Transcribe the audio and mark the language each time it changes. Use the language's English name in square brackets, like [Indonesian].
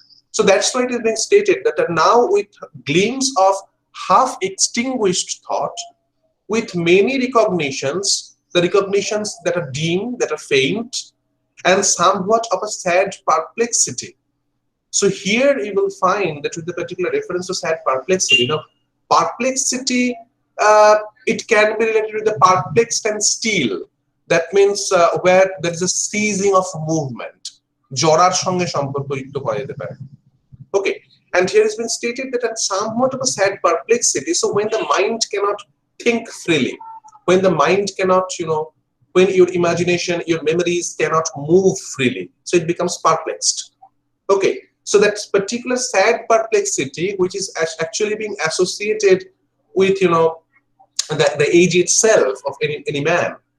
[English] So that's why it has been stated that now with gleams of half extinguished thought, with many recognitions, the recognitions that are dim, that are faint, and somewhat of a sad perplexity. So here you will find that with the particular reference to sad perplexity, perplexity, it can be related with the perplexed and still. That means where there is a ceasing of movement. [Bangla] জড়ার সঙ্গে সম্পর্কযুক্ত করা যেতে পারে. [English] Okay, and here has been stated that at somewhat of a sad perplexity. So when the mind cannot think freely, when the mind cannot, when your imagination, your memories cannot move freely, so it becomes perplexed. Okay, so that particular sad perplexity, which is actually being associated with, the age itself of any man.